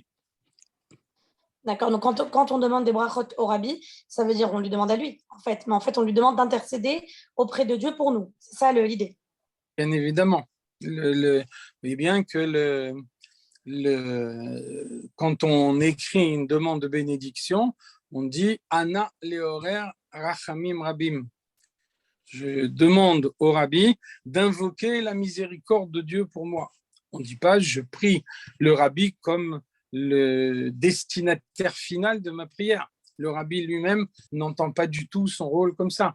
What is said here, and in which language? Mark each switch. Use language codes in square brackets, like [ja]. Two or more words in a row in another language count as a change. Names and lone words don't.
[fr] D'accord, donc quand on demande des brachot au rabbi, ça veut dire on lui demande à lui, en fait. Mais en fait, on lui demande d'intercéder auprès de Dieu pour nous. C'est ça l'idée. Bien évidemment. Vous voyez bien que quand on écrit une demande de bénédiction, on dit « [he] Ana leorer rachamim rabim ». [fr] Je demande au rabbi d'invoquer la miséricorde de Dieu pour moi. On ne dit pas « Je prie le rabbi comme le destinataire final de ma prière ». Le rabbi lui-même n'entend pas du tout son rôle comme ça.